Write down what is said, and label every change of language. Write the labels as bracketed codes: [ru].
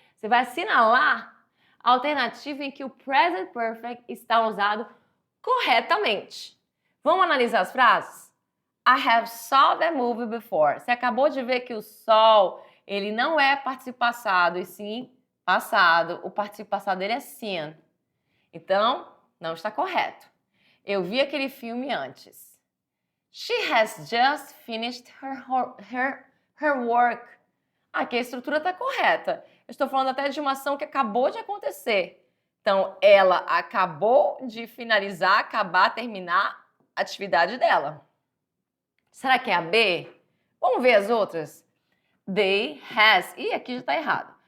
[pt] Você vai assinalar a alternativa em que o present perfect está usado corretamente. Vamos analisar as frases? [en] I have saw that movie before. [pt] Você acabou de ver que o saw, ele não é participio passado, e sim passado. O participio passado dele é seen. Então, não está correto. Eu vi aquele filme antes. [en] She has just finished her work. [pt] Aqui a estrutura está correta. Eu estou falando até de uma ação que acabou de acontecer. Então, ela acabou de finalizar, acabar, terminar a atividade dela. Será que é a B? Vamos ver as outras. They, has. Ih, aqui já está errado.